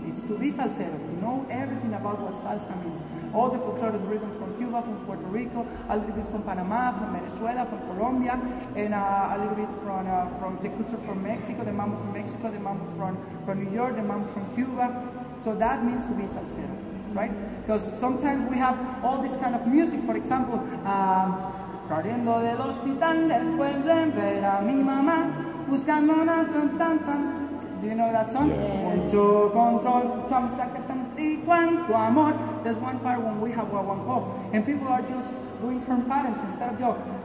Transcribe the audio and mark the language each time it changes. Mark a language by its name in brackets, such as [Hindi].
[English] It's to be salsero, to know everything about what salsa means. All the folkloric rhythms from Cuba, from Puerto Rico, a little bit from Panama, from Venezuela, from Colombia, and a little bit from the culture from Mexico, the mambo from Mexico, the mambo from New York, the mambo from Cuba. So that means to be salsero, right? Because sometimes we have all this kind of music. For example, [Spanish] saliendo del hospital después de ver a mi mamá buscando una tan tan tan. [English] Do you know that song? [Spanish] Mucho control, cham chaca cham y cuánto amor. [English] There's one part when we have guaguancó, and people are just doing turn patterns instead of just.